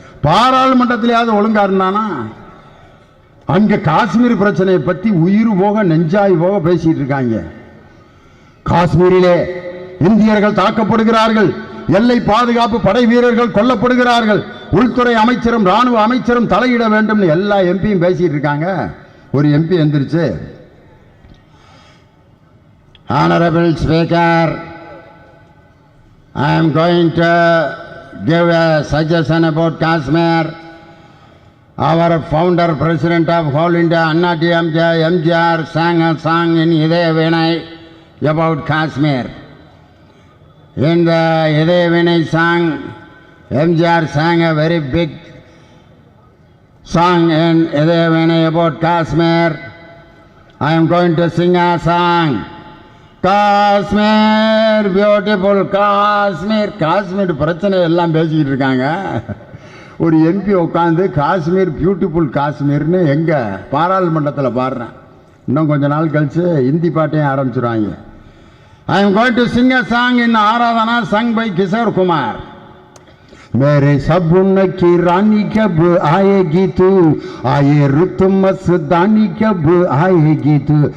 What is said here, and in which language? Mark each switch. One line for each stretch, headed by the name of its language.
Tamil: பாராளுமன்றத்திலேயாவது ஒழுங்கா இருந்தானா? அங்க காஷ்மீர் பிரச்சனையை பத்தி உயிர் போக நெஞ்சாய் போக பேசிட்டு இருக்காங்க. காஷ்மீரிலே இந்தியர்கள் தாக்கப்படுகிறார்கள், எல்லை பாதுகாப்பு படை வீரர்கள் கொல்லப்படுகிறார்கள், உள்துறை அமைச்சரும் ராணுவ அமைச்சரும் தலையிட வேண்டும் எல்லா எம்பியும் பேசிட்டு இருக்காங்க. ஒரு எம்பி எந்திரிச்சு,
English: Honorable Speaker, I am going to give a suggestion about Kashmir. Our founder president of Whole India, Anna DMK, MGR, sang a song in Idaya Vinay about Kashmir. In the Idaya Vinay song, MGR sang a very big song in Idaya Vinay about Kashmir. I am going to sing a song. Kashmir beautiful Kashmir.
Tamil: Kashmir பிரச்சனை எல்லாம் பேசிக்கிட்டு இருக்காங்க. ஒரு MP உட்காந்து Kashmir beautiful காஷ்மீர்னு எங்கே பாராளுமன்றத்தில் பாடுறேன். இன்னும் கொஞ்ச நாள் கழிச்சு ஹிந்தி பாட்டையும் ஆரம்பிச்சிருவாங்க.
English: I am going to sing a song in Aradhana sung by Kishore Kumar.
Hindi: मेरे सपनों की रानी कब आएगी तू, आए रुत मस्तानी कब आएगी तू.